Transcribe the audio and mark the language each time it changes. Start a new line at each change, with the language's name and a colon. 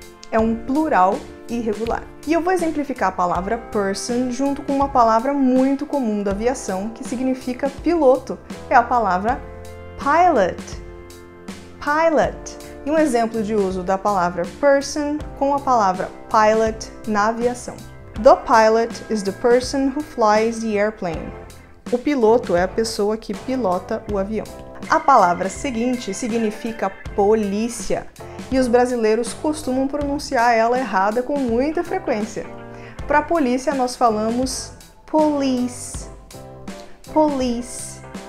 Portuguese: É um plural irregular. E eu vou exemplificar a palavra person junto com uma palavra muito comum da aviação que significa piloto. É a palavra pilot. Pilot. E um exemplo de uso da palavra person com a palavra pilot na aviação.
English: The pilot is the person who flies the airplane.
Portuguese: O piloto é a pessoa que pilota o avião. A palavra seguinte significa polícia, e os brasileiros costumam pronunciar ela errada com muita frequência. Para polícia nós falamos police. Police.